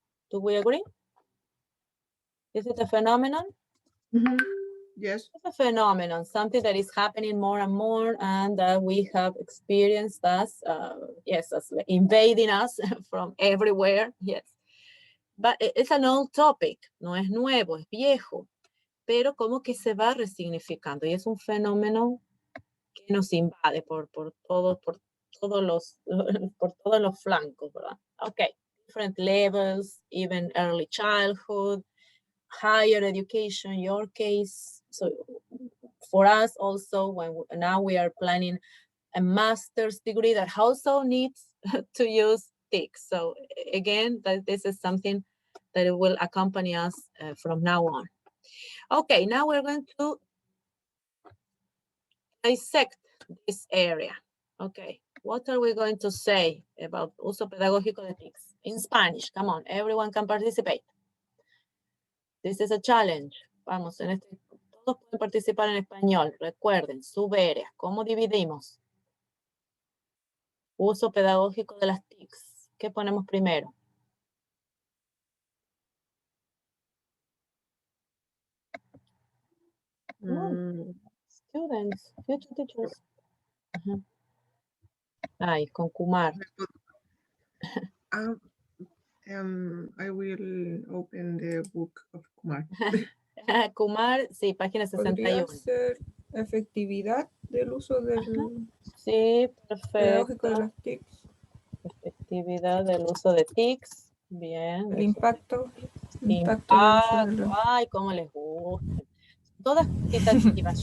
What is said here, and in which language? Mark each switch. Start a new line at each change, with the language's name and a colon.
English: Do we agree? Is it a phenomenon? Mm-hmm. Yes. It's a phenomenon, something that is happening more and more, and we have experienced as, yes, as invading us from everywhere, yes. But it's an old topic,
Spanish: no es nuevo, es viejo, pero como que se va resignificando y es un fenómeno que nos invade por todos los flancos, ¿verdad?
English: Okay, different levels, even early childhood, higher education, your case. So for us also, now we are planning a master's degree that also needs to use TICs. So again, this is something that it will accompany us from now on. Okay, now we're going to dissect this area. Okay, what are we going to say about
Spanish: uso pedagógico de TICs?
English: In Spanish, come on, everyone can participate. This is a challenge.
Spanish: Vamos, todos pueden participar en español. Recuerden, subáreas. ¿Cómo dividimos? Uso pedagógico de las TICs. ¿Qué ponemos primero? Students, future teachers. Ay, con Kumar.
English: I will open the book of Kumar.
Spanish: Kumar, sí, página 61. Podría ser efectividad del uso del sí, pedagógico de perfecto. las TICs. Efectividad del uso de TICs. Bien. El impacto del uso de los... Ay, cómo les gusta. Todas cuantitativas.